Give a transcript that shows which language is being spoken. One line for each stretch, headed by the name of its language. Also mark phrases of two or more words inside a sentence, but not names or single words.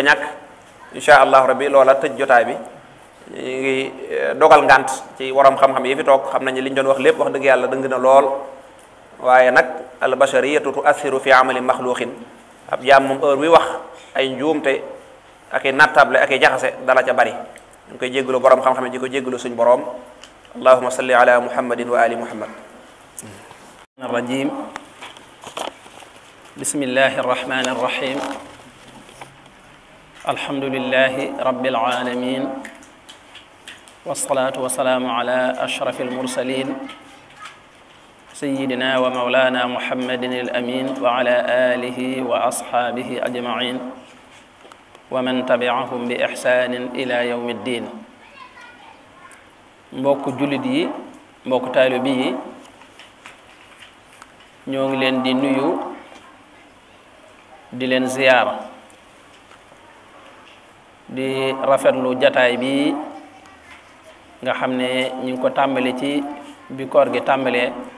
Wolof: ñàkk
Arabic: إن شاء الله ربي
Wolof: loola tëj jotaay bi ñu ngi dogal ngant ci waroom xam-xam yi fi toog xam nañu li ñu doon wax lépp wax dëgg yàlla dëng na lool waaye nag
Arabic: البشرية تؤثر في عمل مخلوق
Wolof: ab jaam moom heure wi wax ay njuumte ak i nattable ak i jaxase dala ca bari ñu ngi koy jéggalu borom xam-xam yi di ko jéggalu suñ borom
Arabic: اللهم صل على محمد وعلى آل محمد الرجيم بسم الله الرحمن الرحيم الحمد لله رب العالمين والصلاة والسلام على أشرف المرسلين سيدنا ومولانا محمد الأمين وعلى آله وأصحابه أجمعين ومن تبعهم بإحسان إلى يوم الدين
Wolof: mbokk jullit yi mbokk taalibe yi ñoo ngi leen di nuyu di leen ziyaara di rafetlu jataay bi nga xam ne ñu ngi ko tàmbali ci bi koor gi tàmbalee